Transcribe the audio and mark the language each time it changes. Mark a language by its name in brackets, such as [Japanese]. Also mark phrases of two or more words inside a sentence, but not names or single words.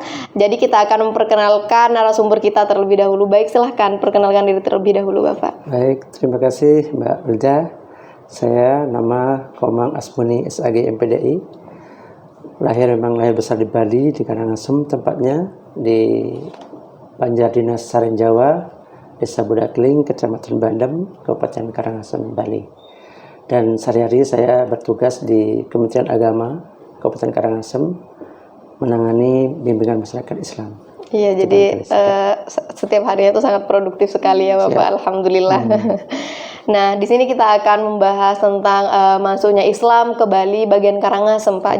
[Indonesian] Jadi kita akan memperkenalkan narasumber kita terlebih dahulu. Baik, silahkan perkenalkan diri terlebih dahulu Bapak. Baik, terima kasih Mbak Wilda. Saya nama Komang Asmuni SAG MPDI. Lahir besar di Bali, di Karangasem tempatnya, di Banjar Dinas Sarenjawa, Desa Budakling, Kecamatan Bandem, Kabupaten Karangasem, Bali. Dan sehari-hari saya bertugas di Kementerian Agama Kabupaten Karangasem menangani bimbingan masyarakat Islam. Iya, jadi setiap harinya itu sangat produktif sekali ya Bapak. Siap. Alhamdulillah. Nah, di sini kita akan membahas tentang masuknya Islam ke Bali bagian Karangasem, Pak.